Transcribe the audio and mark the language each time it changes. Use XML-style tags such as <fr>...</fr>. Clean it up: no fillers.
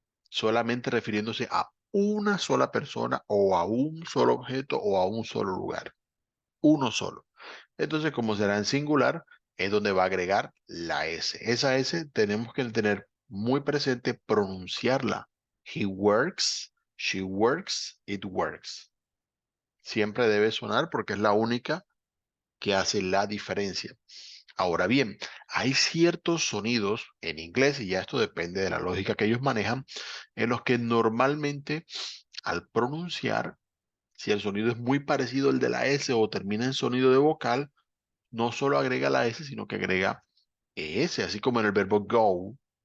<es>Solamente refiriéndose a una sola persona o a un solo objeto o a un solo lugar. Uno solo. Entonces, como será en singular, es donde va a agregar la S. Esa S tenemos que tener muy presente pronunciarla.</es> <en>He works, she works, it works.</en> <es>Siempre debe sonar porque es la única que hace la diferencia. Ahora bien, hay ciertos sonidos en inglés, y ya esto depende de la lógica que ellos manejan, en los que normalmente al pronunciar, si el sonido es muy parecido al de la S o termina en sonido de vocal, no solo agrega la S, sino que agrega ES, así como en el verbo go.</es>